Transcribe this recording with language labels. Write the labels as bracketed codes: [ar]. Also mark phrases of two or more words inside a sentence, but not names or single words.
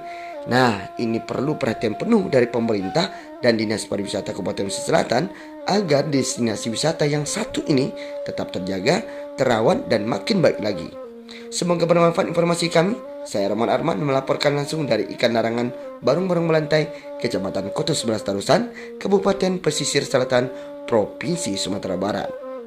[id] Nah, ini perlu perhatian penuh dari pemerintah dan Dinas Pariwisata Kabupaten Pesisir Selatan agar destinasi wisata yang satu ini tetap terjaga, terawat, dan makin baik lagi. Semoga bermanfaat informasi kami. Saya Rahman Arman melaporkan langsung dari ikan larangan Barong-Barong Belantai, Kecamatan Koto 11 Tarusan, Kabupaten Pesisir Selatan, Provinsi Sumatera Barat.